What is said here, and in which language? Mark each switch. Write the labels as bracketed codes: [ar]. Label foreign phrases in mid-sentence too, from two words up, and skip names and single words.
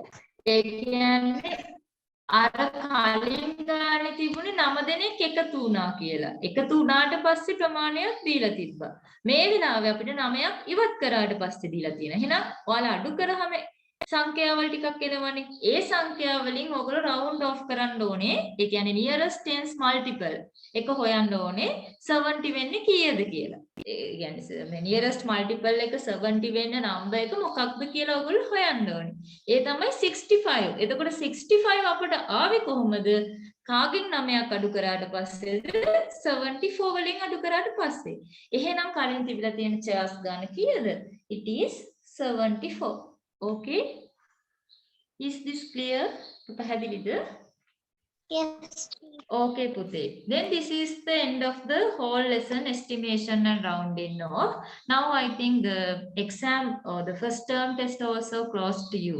[si] ඒ කියන්නේ අර කලින් ගානේ තිබුණේ 9 දෙනෙක් එකතු වුණා කියලා. එකතු වුණාට පස්සේ ප්‍රමාණයක් දීලා තිබ්බා. මේ විනාවේ අපිට 9ක් ඉවත් කරාට පස්සේ දීලා තියෙනවා. එහෙනම් ඔයාලා අඩු කරාම සංඛ්‍යාවල් ටිකක් එනවනේ. ඒ සංඛ්‍යාවලින් ඔයගොල්ලෝ [en] round off [si] කරන්න ඕනේ. ඒ කියන්නේ [en] nearest tens multiple [si] එක හොයන්න ඕනේ 70 වෙන්නේ කීයද කියලා. ඒ කියන්නේ [en] nearest multiple [si] එක 70 වෙන්න number එක මොකක්ද කියලා ඔයගොල්ලෝ හොයන්න ඕනේ. ඒ තමයි 65. එතකොට 65 අපට ආවේ කොහොමද? කාගෙන් 9ක් අඩු කරාට පස්සේද 74 වලින් අඩු කරාට පස්සේ. එහෙනම් කලින් තිබිලා තියෙන chairs ගන්න කීයද? [en] It is 74. Okay, is this clear? [si] පැහැදිලිද? [en] Yes. Okay, Pute. Then this is the end of the whole lesson, estimation and rounding off. Now I think the exam or the first term test also close to you.